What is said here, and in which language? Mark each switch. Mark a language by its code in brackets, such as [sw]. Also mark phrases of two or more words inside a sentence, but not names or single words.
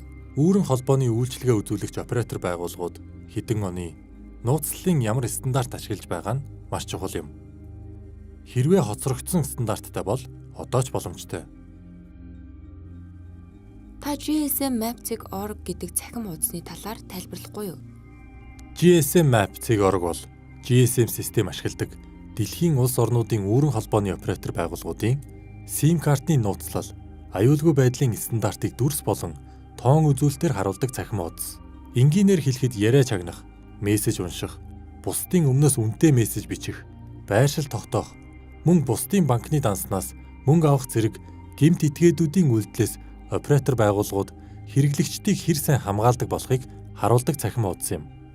[mn] Үүрэн холбооны үйлчилгээ үзүүлэгч оператор байгууллагууд хэдэн оны нууцлалын ямар стандарт ашиглаж байгаа нь маш чухал юм. Хэрвээ хоцрогдсон стандарттай бол одоо ч боломжтой. Та GSM-Maps.org гэдэг цахим хуудасны талаар тайлбарлахгүй юу? GSM-Maps.org бол GSM систем ашигладаг дэлхийн улс орнуудын үүрэн холбооны оператор байгууллагуудын SIM картны нууцлал, аюулгүй байдлын стандартыг дүрс болон тоон үзүүлэлтээр харуулдаг цахим хуудас. Энгийнээр хэлэхэд яриа чагнах, мессеж унших, бусдын өмнөөс үнэтэй мессеж бичих, байршил тогтоох, мөн бусдын банкны данснаас мөнгө авах зэрэг гэмт этгээдүүдийн үйлдэлээс оператор байгууллагууд хэрэглэгчдийг хэр сайн хамгаалдаг болохыг харуулдаг цахим хуудас юм.